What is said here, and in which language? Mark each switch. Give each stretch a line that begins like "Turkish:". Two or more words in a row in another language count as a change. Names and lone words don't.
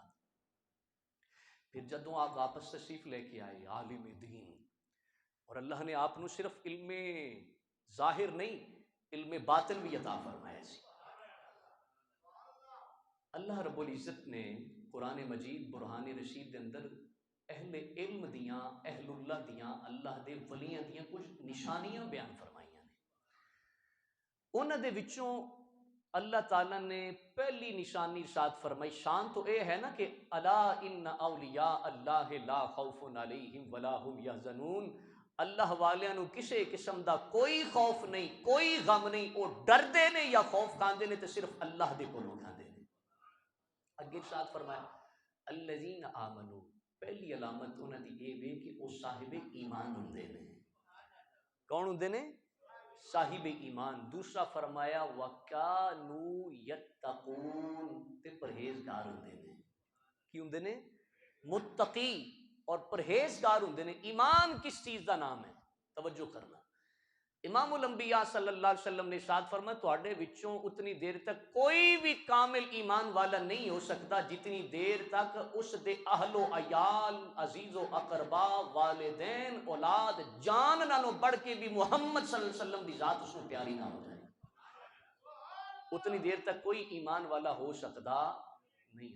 Punjabi: پھر جدوں آپ واپس تشریف لے کے آئے عالم دین, اور اللہ نے آپ نو صرف علم ظاہر نہیں علم باطن بھی عطا فرمایا سی. اللہ رب العزت نے قرآن مجید برہان رشید دے اندر اہل علم دیاں اہل اللہ دیاں اللہ دے ولیاں دیاں کچھ نشانیاں بیان فرمائیاں نے. انہاں دے وچوں اللہ تعالیٰ نے پہلی نشانی ارشاد فرمائی. شان تو اے ہے نا کہ
Arabic: الا ان اولیاء اللہ لا خوف علیہم ولا هم یحزنون.
Punjabi: اللہ والیاں نو کسے قسم دا کوئی خوف نہیں کوئی غم نہیں, وہ ڈردے نے یا خوف کھاندے نے تے صرف اللہ دے کولوں کھاندے نے. اگے ارشاد فرمایا
Arabic: الذین آمنوا,
Punjabi: پہلی علامت انہاں دی اے وے کہ او صاحب ایمان ہوندے نے. کون ہوندے نے؟ صاحب ایمان. دوسرا فرمایا
Arabic: وَكَانُوا يَتَّقُونَ,
Punjabi: تے پرہیزگار ہوندے نے. کی ہوندے نے؟ متقی اور پرہیزگار ہوندے نے. ایمان کس چیز دا نام ہے؟ توجہ کرنا. امام الانبیاء
Arabic: صلی اللہ علیہ وسلم
Punjabi: نے ارشاد فرمایا تواڈے وچوں اتنی دیر تک کوئی بھی کامل ایمان والا نہیں ہو سکتا جتنی دیر تک اس دے اہل و عیال عزیز و اقربا والدین اولاد جان نالوں بڑھ کے بھی محمد
Arabic: صلی اللہ علیہ وسلم
Punjabi: دی ذات اس کو پیاری نہ ہو جائے, اتنی دیر تک کوئی ایمان والا ہو سکتا نہیں.